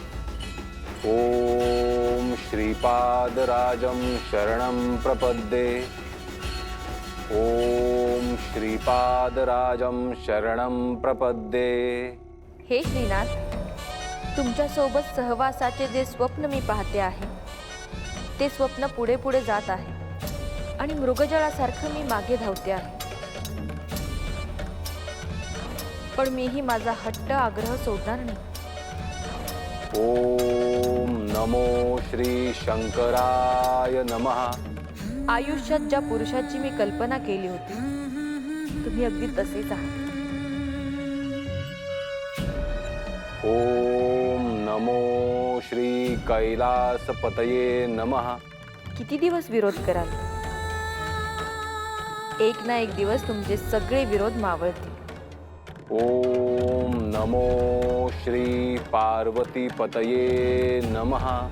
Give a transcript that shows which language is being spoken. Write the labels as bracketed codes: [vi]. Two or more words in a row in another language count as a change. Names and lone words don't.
[sa] ओम श्रीपादराजं शरणं प्रपद्ये. ओम श्रीपादराजं शरणं प्रपद्ये. [mr] हे श्रीनाथ, तुमच्यासोबत सहवासाचे जे स्वप्न मी पाहते आहे ते स्वप्न पुढे पुढे जात आहे आणि मृगजळासारखं मी मागे धावते आहे. पण मीही माझा हट्ट आग्रह सोडणार नाही. [sa] ओम नमो श्री शंकराय नमः. [mr] आयुष्यात ज्या पुरुषाची मी कल्पना केली होती तुम्ही अगदी तसेच आहात. [sa] ओम नमो श्री कैलासपतये नमः. [mr] किती दिवस विरोध कराल? एक ना एक दिवस तुमचे सगळे विरोध मावळतील. [sa] ओम नमो श्री पार्वतीपतये नमः.